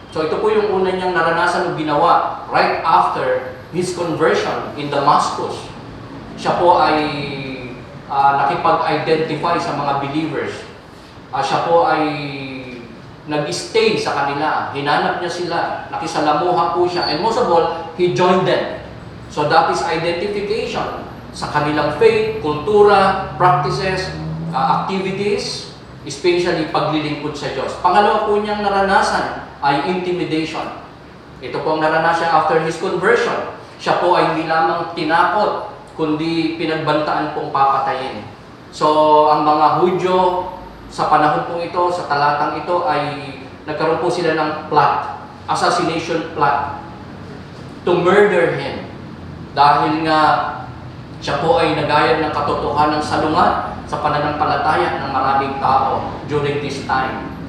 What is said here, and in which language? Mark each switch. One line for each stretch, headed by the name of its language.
Filipino: So ito po yung una niyang naranasan o ginawa
English: right after his conversion in Damascus.
Filipino: Siya po ay nakipag-identify sa mga believers. Siya po ay nag-stay sa kanila. Hinanap niya sila. Nakisalamuha po siya.
English: And most of all, he joined them. So that is identification
Filipino: sa kanilang faith, kultura, practices, activities, especially paglilingkod sa Diyos. Pangalawa po niyang naranasan ay intimidation. Ito po ang naranasan niya
English: after his conversion.
Filipino: Siya po ay hindi lamang tinakot, kundi pinagbantaan pong papatayin. So, ang mga Hudyo, sa panahon po ito, sa talatang ito, ay nagkaroon po sila ng plot,
English: assassination plot, to murder him.
Filipino: Dahil nga, siya po ay nagayad ng katotohanan ng salungat sa pananampalataya ng maraming tao
English: during this time.